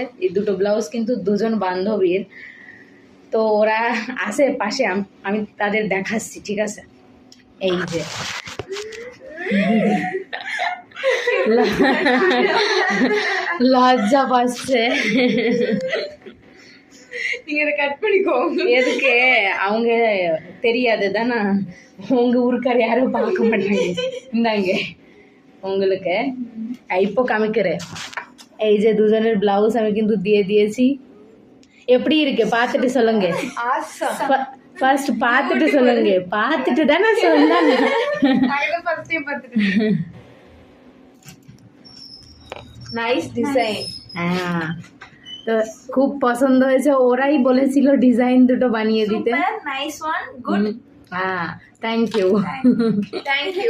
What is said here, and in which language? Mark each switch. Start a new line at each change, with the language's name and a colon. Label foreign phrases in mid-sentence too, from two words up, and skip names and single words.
Bangla: এই দুটো ব্লাউজ কিন্তু দুজন বান্ধবীর, তো ওরা আসে পাশে, আমি তাদের দেখাচ্ছি, ঠিক আছে। এই যে লজ্জা পাচ্ছে,
Tamil: எதுக்கு அவங்க தெரியாது தானே, உங்க ஊருக்கார் யாரும் பார்க்க மாட்டாங்க, இந்தாங்க உங்களுக்கு இப்போ காமிக்கிறேன்।
Bangla: এই যে দুজনের ব্লাউজ আমি কিন্তু দিয়ে দিয়েছি,
Tamil: எப்படி இருக்கு பார்த்துட்டு சொல்லுங்க। ஃபர்ஸ்ட் பார்த்துட்டு சொல்லுங்க, பார்த்துட்டு தானே சொன்னாங்க।
English: nice design.
Bangla: হ্যাঁ, তো খুব পছন্দ হয়েছে, ওরাই বলেছিল ডিজাইন দুটো বানিয়ে দিতে।
English: nice one, good. হ্যাঁ, thank you. thank you.